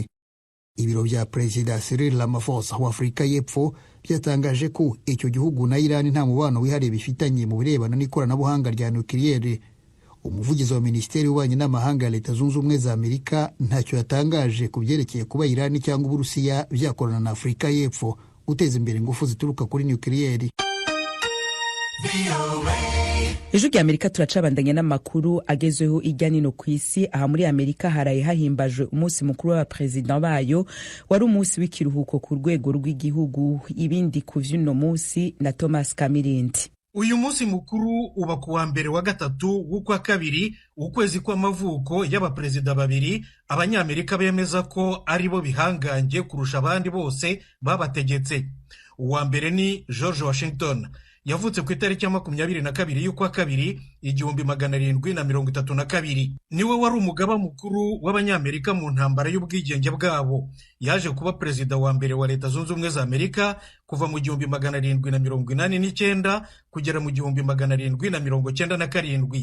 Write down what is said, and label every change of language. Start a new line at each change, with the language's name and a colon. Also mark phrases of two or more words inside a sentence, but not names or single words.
Kinyarwanda: Ibiro bya Perezida Cyril Ramaphosa wa Afurika y'Epfo byatangaje ko icyo gihugu na Iran nta mubano wihariye bifitanye mu birebana n'ikoranabuhanga rya nukiliyeri. Umuvugizi wa Minisiteri y'Ububanyi n'Amahanga ya Leta Zunze Ubumwe za Amerika ntacyo yatangaje ku byerekeye kuba Iran cyangwa Uburusiya byakorana na Afurika y'Epfo guteza imbere ingufu zituruka kuri nukiliyeri.
Rundi: Ijwi rya Amerika turacabandanya n'amakuru agezweho irya nino ku isi.
Kinyarwanda: Aha muri Amerika haraye hahimbajwe umunsi mukuru w'abaperezida bayo, wari umunsi w'ikiruhuko ku rwego rw'igihugu.
Rundi: Ibindi ku vy'uno munsi na Thomas Kamirindi.
Kinyarwanda: Uyu munsi mukuru uba ku wa mbere wa gatatu w'ukwa kabiri ukwezi kw'amavuko y'abaperezida babiri Abanyamerika bemeza ko ari bo bihangange kurusha abandi bose babategetse. Uwa mbere ni George Washington, yavutse ku itariki ya 22 y'ukwa kabiri 1732. Niwe wari umugaba mukuru w'Abanyamerika mu ntambara y'ubwigenge bwabo. Yaje kuba perezida wa mbere wa Leta Zunze Ubumwe za Amerika kuva mu 1789 kugera mu 1797.